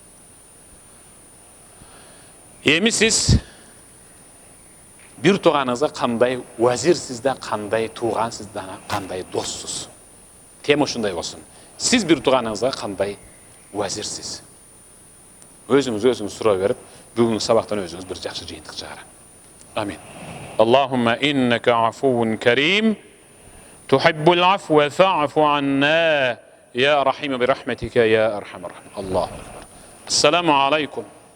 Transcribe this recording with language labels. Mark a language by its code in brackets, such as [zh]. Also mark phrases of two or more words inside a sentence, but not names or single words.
[ky] Эми сиз бир тууганыңызга кандай вазирсиз да, кандай туугансыз да, кандай доссуз. Тема ушундай болсун. Сиз бир тууганыңызга кандай вазирсиз. Өзүңүз суроо берип, бүгүнкү сабактан өзүңүз бир жакшы жыйынтык чыгарың. Амин. [ar] اللهم إنك عفو كريم تحب العفو فاعف عنا يا رحيم برحمتك يا أرحم الراحمين. الله أكبر. السلام عليكم.